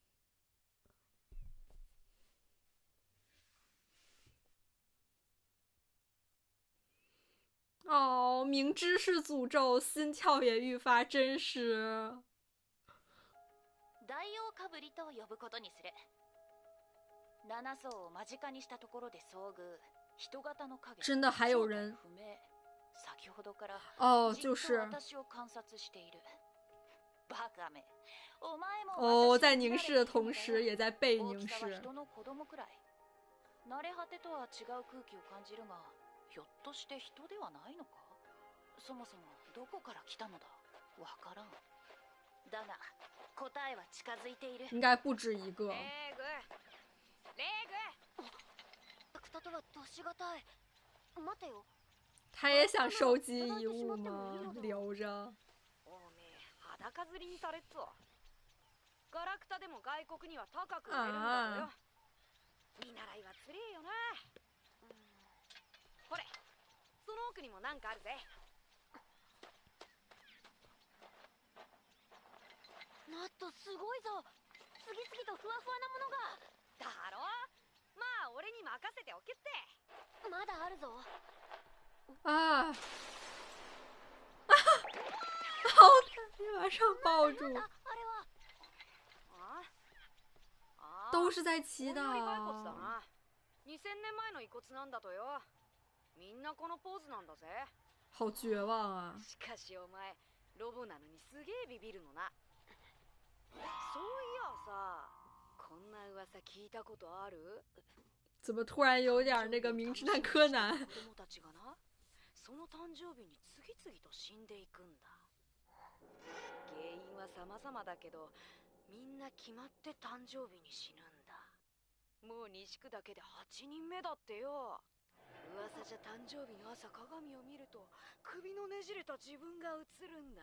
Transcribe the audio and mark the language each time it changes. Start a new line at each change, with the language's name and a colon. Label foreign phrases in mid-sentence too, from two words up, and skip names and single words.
Chinese: 哦，明知是诅咒，心跳也愈发真实。
Japanese: 大王かぶりと呼ぶことにする。七層を間近にしたところで遭遇。人型の影。
Chinese: 真的还有人。
Japanese: 不明。先ほどから
Chinese: 哦，就是
Japanese: 私を観察している。バカめ。お前も。
Chinese: 哦，在凝视的同时，也在被凝视。
Japanese: 人の子供くらい。慣れ果てとは違う空気を感じるが。ひょっとして人ではないのか。そもそもどこから来たのだ。わからん。だが答えは近づいている。
Chinese: 应该不止一个。
Japanese: レグ。二とは年がたい。待てよ。
Chinese: 他也想收集遗物吗？留着。
Japanese: おめえ裸釣りにされっぞ。ガラクタでも外国には高く売れるんだよ。見習いはつれえよな。これ、その奥にもなんかあるぜ。ナットすごいぞ。次々とふわふわなものが。だろ。まあ俺に任せておけって。まだあるぞ。
Chinese: 啊！啊！好的，马上抱住。
Japanese: あれは。
Chinese: 都是在祈祷。
Japanese: 2000年前の遺骨なんだとよ。みんなこのポーズなんだぜ。
Chinese: 好绝望啊！
Japanese: しかしお前ロボなのにすげえビビるのな。そういやさ、こんな噂聞いたことある？
Chinese: 怎么突然有点那个名侦探柯南？
Japanese: 子供たちがな、その誕生日に次々と死んでいくんだ。原因は様々だけど、みんな決まって誕生日に死ぬんだ。もう西区だけで8人目だってよ。噂じゃ誕生日の朝鏡を見ると首のねじれた自分が映るんだ。